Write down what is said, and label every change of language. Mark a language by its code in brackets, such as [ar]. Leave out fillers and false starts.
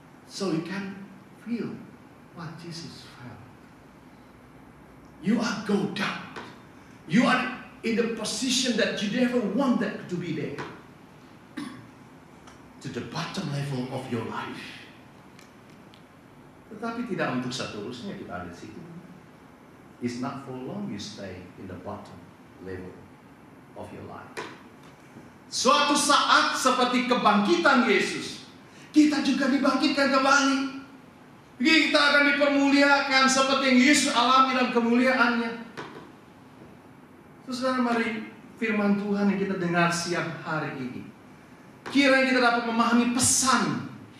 [en] So you can feel what Jesus felt. You are go down. You are in the position that you never wanted to be there. To the bottom level of your life. [id] Tetapi tidak untuk seterusnya kita ada di situ. [en] It's not for long you stay in the bottom level of your life. [id] Suatu saat seperti kebangkitan Yesus, kita juga dibangkitkan kembali. Kita akan dipermuliakan seperti yang Yesus alami dalam kemuliaannya. Saudara, mari firman Tuhan yang kita dengar siang hari ini, kiranya kita dapat memahami pesan.